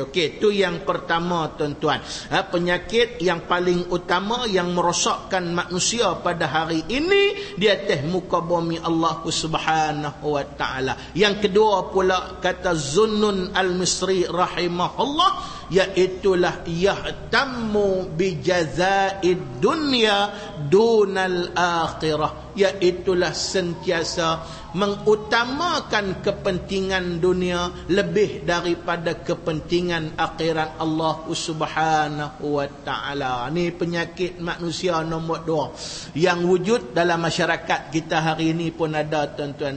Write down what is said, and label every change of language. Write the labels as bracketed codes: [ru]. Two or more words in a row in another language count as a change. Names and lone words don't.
[ms] Okey, itu yang pertama tuan-tuan. Penyakit yang paling utama yang merosakkan manusia pada hari ini di atas muka bumi [ar] الله سبحانه وتعالى. [ms] Yang kedua pula kata Zunnun Al-Misri rahimahullah, iaitulah [ar] يهتم بجزائد الدنيا دون الآخرة, [ms] iaitulah sentiasa mengutamakan kepentingan dunia lebih daripada kepentingan akhirat [ar] الله سبحانه وتعالى. [ms] Ni penyakit manusia nombor 2 yang wujud dalam masyarakat kita hari ini pun ada tuan-tuan.